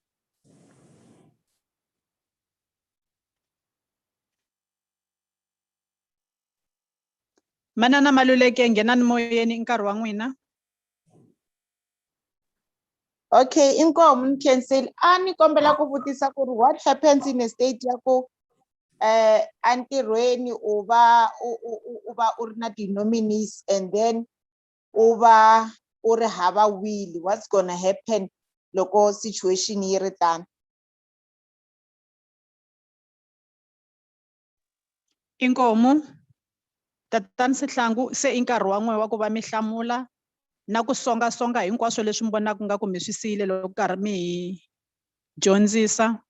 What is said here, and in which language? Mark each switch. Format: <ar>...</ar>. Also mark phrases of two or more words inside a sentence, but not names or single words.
<ts>Manana Maluleke nghenani moyeni i nkarhi wa n'wina. Okay, Inkomo cancel. Ani kombela ku vutisa ku ri</ts> <en>what happens in a state</en> <ts>ya ku antirhweni u va u ri na ti-nominees</ts> <en>and then</en> <ts>u va u ri hava will,</ts> <en>what's gonna happen</en> <ts>loko situation yi ri tano? Inkomo tatana Sihlangu se i nkarhi wa n'wina wa ku va mi hlamula na ku songasonga hinkwaswo leswi mi vonaka nga ku mi swi siyile loko karhi mi hi dyondzisa.</ts>